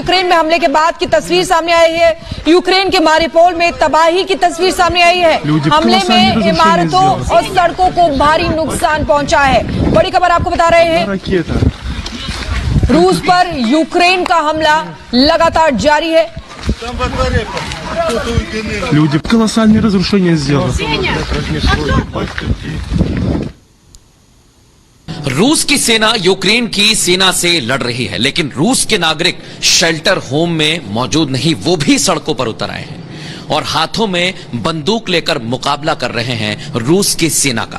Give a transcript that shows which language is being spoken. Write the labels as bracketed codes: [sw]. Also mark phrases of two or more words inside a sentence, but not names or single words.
[hi] यूक्रेन में हमले के बाद की तस्वीर सामने आई है। यूक्रेन के मारिपोल में तबाही की तस्वीर सामने आई है। हमले में इमारतों और सड़कों को भारी नुकसान पहुंचा है। बड़ी खबर आपको बता रहे हैं, रूस पर यूक्रेन का हमला लगातार जारी है। [ru] Люди, колоссальные разрушения сделаны. [hi] रूस की सेना यूक्रेन की सेना से लड़ रही है, लेकिन रूस के नागरिक [en] shelter home [hi] में मौजूद नहीं, वो भी सड़कों पर उतर आए हैं और हाथों में बंदूक लेकर मुकाबला कर रहे हैं रूस की सेना का।